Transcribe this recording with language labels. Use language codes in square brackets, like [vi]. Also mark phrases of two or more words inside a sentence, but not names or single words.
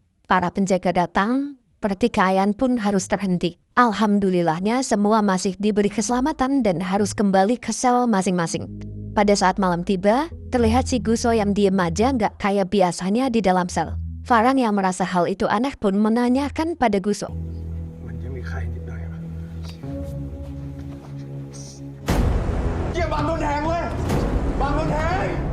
[id] Para penjaga datang, pertikaian pun harus terhenti. Alhamdulillahnya semua masih diberi keselamatan dan harus kembali ke sel masing-masing. Pada saat malam tiba, terlihat si Guso yang diem aja nggak kayak biasanya di dalam sel. Farang yang merasa hal itu aneh pun menanyakan pada Guso. [th] มันยังมีใครนิดหน่อยปะ เกี่ยบังโดนแทงเว้ยบังโดนแทง